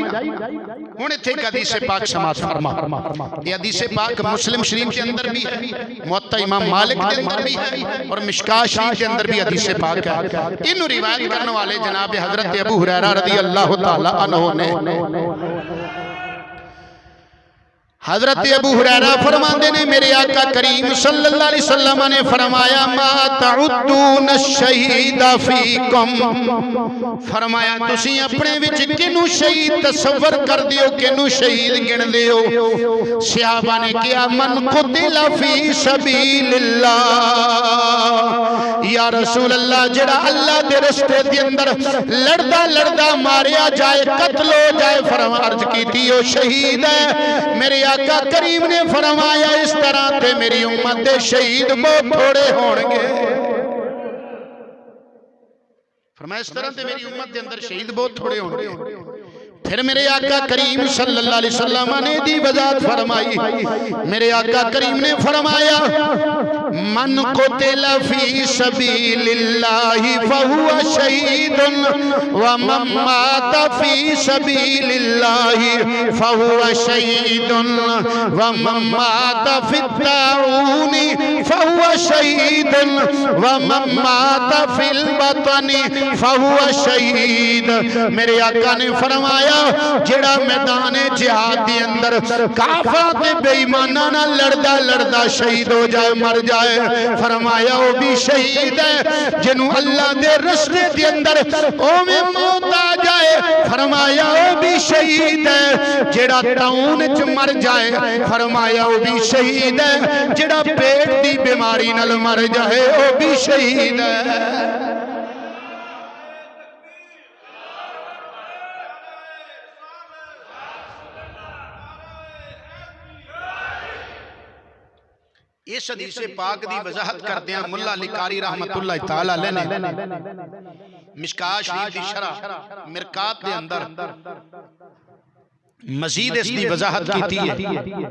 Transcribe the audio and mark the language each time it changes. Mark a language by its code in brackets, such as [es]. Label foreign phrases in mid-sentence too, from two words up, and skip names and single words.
[pa] ہݨ اتھے اک حدیث پاک سماعت فرما, [ur] یہ حدیث پاک مسلم شریف کے اندر بھی ہے، موطا امام مالک کے اندر بھی ہے، اور مشکوٰۃ شریف کے اندر بھی حدیث پاک ہے. [pa] انہاں روایت کرن والے جناب حضرت ابو ہریرہ [ar] رضي الله تعالى عنه [pa] نے، حضرت ابو ہریرہ فرماندے نے میرے آقا کریم [ar] صلى الله عليه وسلم [pa] نے فرمایا [ar] ما تعدون شهيدا فيكم, [pa] فرمایا تسی اپنے وچ کینوں شہید تصور کردے او، کینوں شہید گندے او. صحابہ نے کہا [ar] من قتل في سبيل الله، يا رسول الله [pa] جیہڑا اللہ دے رستے دے اندر لڑدا لڑدا ماریا جائے، قتل ہو جائے، فرما عرض کیتی او شہید اے. میرے آقا کریم نے فرمایا اس طرح تے میری امت دے شہید بہت تھوڑے ہون گے، فرمایا اس طرح تے میری امت کے اندر شہید بہت تھوڑے ہون گے. [ur] پھر میرے آقا کریم [ar] صلى الله عليه وسلم [pa] نے دی وضاحت فرمائی، میرے آقا کریم نے فرمایا [ar] من قتل في سبيل الله فهو شهيد ومن مات في سبيل الله فهو شهيد ومن مات في الطاعون فهو شهيد ومن مات في البطن فهو شهيد. [pa] میرے آقا نے فرمایا جیہڑا میدان جہاد کے اندر کافراں تے بے ایماناں نال لڑدا لڑدا شہید ہو جائے، مر جائے، فرمایا او وی شہید اے. جنہوں اللہ دے رستے دے اندر اوویں موت آ جائے، فرمایا او وی شہید اے. جیہڑا طاعون چ مر جائے، فرمایا او وی شہید اے. جیہڑا پیٹ دی بیماری نال مر جائے، او وی شہید اے. اس حدیث پاک دی وضاحت کردے نیں ملا علی قاری [ar] رحمة الله تعالى عليه [pa] نے مشکوٰۃ شریف دی شرح مرقات دے اندر مزید اسدی وضاحت کیتی اے.